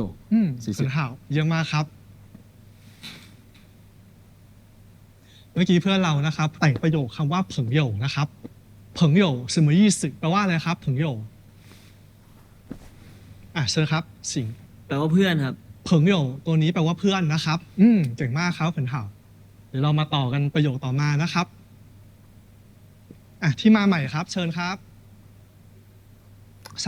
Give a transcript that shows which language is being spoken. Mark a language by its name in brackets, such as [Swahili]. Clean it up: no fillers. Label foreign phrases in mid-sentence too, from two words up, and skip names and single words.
[Chinese] 谢谢很好 [Thai] เยี่ยมมากครับ เมื่อกี้เพื่อนเรานะครับ แต่งประโยคคำว่าเผิงโยนะครับ [Chinese] 朋友什么意思 [Thai] แปลว่าอะไรครับเผิงโยเชิญครับสิง แปลว่าเพื่อนครับ เผิงโยตัวนี้แปลว่าเพื่อนนะครับเก่งมากครับ [Chinese] 很好 [Thai] เดี๋ยวเรามาต่อกันประโยคต่อมานะครับที่มาใหม่ครับ เชิญครับใช่